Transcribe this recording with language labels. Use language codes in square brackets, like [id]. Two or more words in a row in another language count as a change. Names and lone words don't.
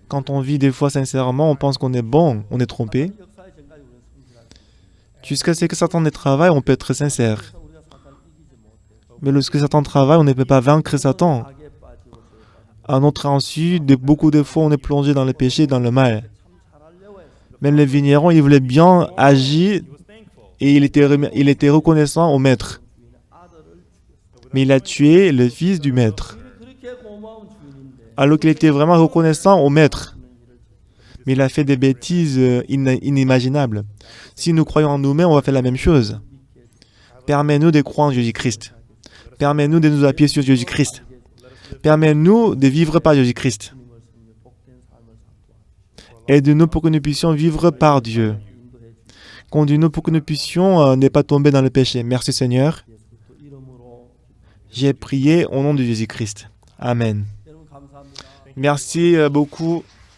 [fr] Quand on vit des fois sincèrement, on pense qu'on est bon, on est trompé. [ko] 역사의 전까지 우리는 성실하게 [fr] Jusqu'à ce que Satan ne travaille, on peut être sincère. [ko] 그래서 우리가 사탄을 이기지 못해 [fr] Mais lorsque Satan travaille, on ne peut pas vaincre Satan. [ko] 악에 빠지고 죄에 빠지고 [fr] À notre insu, beaucoup de fois, on est plongé dans le péché, dans le mal. [ko] 참 잘하려고 했어. [fr] Même le vigneron, il voulait bien agir [en] he was thankful. [fr] et il était reconnaissant au maître. [ko] 주인의 아들을 죽였어. [fr] Mais il a tué le fils du maître. [ko] 주인이 그렇게 고마운 주인인데 [fr] Alors qu'il était vraiment reconnaissant au maître. [ko] 하는 일을 지금 [fr] Mais il a fait des bêtises inimaginables. Si nous croyons en nous-mêmes, on va faire la même chose. Permets-nous de croire en Jésus-Christ. Permets-nous de nous appuyer sur Jésus-Christ. Permets-nous de vivre par Jésus-Christ. [ko] 주님을 섬겨 복된 삶을 살도록 [fr] Aide-nous pour que nous puissions vivre par Dieu. [ko] 인도해 주시고 [fr] Conduis-nous pour que nous puissions ne pas tomber dans le péché. Merci Seigneur. [ko] 예수 그리스도 이름으로 [fr] J'ai prié au nom de Jésus-Christ. Amen. [ko] 여러분 감사합니다. [fr] Merci beaucoup.